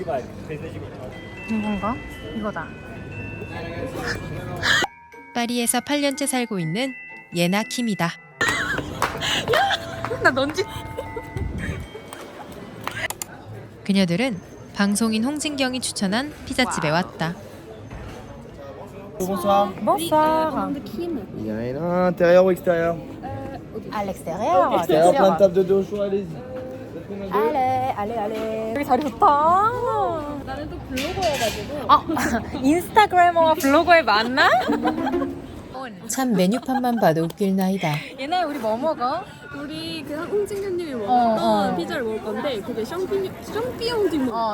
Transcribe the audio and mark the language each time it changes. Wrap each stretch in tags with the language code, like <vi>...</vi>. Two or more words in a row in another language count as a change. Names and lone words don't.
<ko>이건가? 이거다. 파리에서 8년째 살고 있는 예나 킴이다. 나 넌지. 그녀들은 방송인 홍진경이 추천한 피자집에 왔다.</ko> <fr>Bonsoir. Bonsoir. Il y a un intérieur ou extérieur? À l'extérieur. Extérieur, plein de table de dos au choix, allez-y.</fr> <ko>알레. 여기 자리 좋다. 나는 또 블로거여가지고. 인스타그래머와 블로거에 맞나? 참 메뉴판만 봐도 웃길 나이다. 얘네 우리 뭐 먹어? 우리 그 홍진경님이 먹었던 피자를 먹을 건데 그게 샹피용 디모</ko>